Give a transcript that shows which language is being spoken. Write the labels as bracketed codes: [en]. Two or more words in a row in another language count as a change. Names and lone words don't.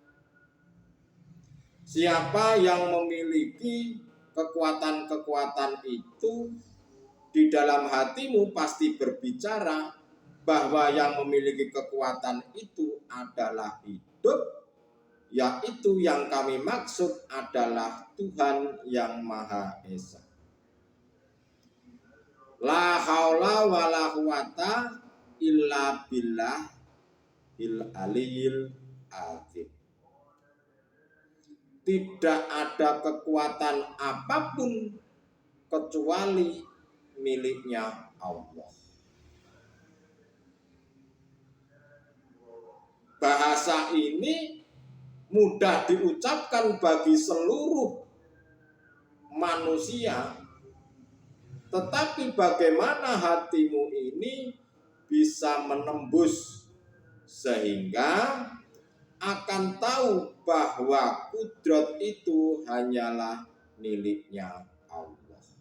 [id] Siapa yang memiliki kekuatan-kekuatan itu di dalam hatimu pasti berbicara bahwa yang memiliki kekuatan itu adalah hidup, yaitu yang kami maksud adalah Tuhan yang Maha Esa. [ar] لا حول ولا قوة إلا بالله العلي العظيم. [id] Tidak ada kekuatan apapun kecuali miliknya Allah. Bahasa ini mudah diucapkan bagi seluruh manusia, tetapi bagaimana hatimu ini bisa menembus sehingga akan tahu bahwa kudrat itu hanyalah miliknya Allah.